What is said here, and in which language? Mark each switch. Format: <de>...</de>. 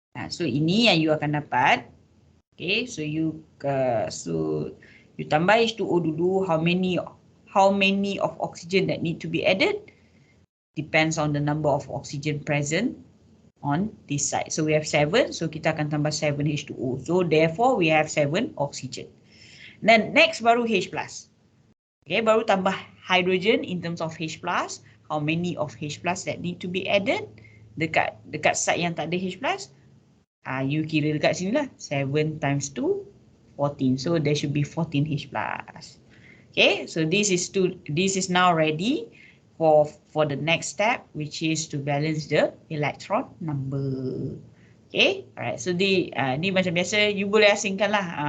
<ms>So ini yang you akan dapat.</ms> <en>Okay, so you</en> <ms>tambah H2O dulu.</ms> <en>How many of oxygen that need to be added depends on the number of oxygen present on this side. So we have 7, so</en> <ms>kita akan tambah</ms> <en>7 H2O. So therefore we have 7 oxygen. Then next baru H+. Okay,</en> <ms>baru tambah</ms> <en>hydrogen in terms of H+. How many of H+ that need to be added</en> <ms>dekat</ms> <en>side</en> <ms>yang tak ada</ms> <en>H+.</en> <ms>You kira dekat sini lah.</ms> <en>7 times 2, 14. So there should be 14 H+. Okay, so this is now ready for the next step, which is to balance the electron number. Okay, alright.</en> <ms>So ni macam biasa, you boleh asingkan lah.</ms>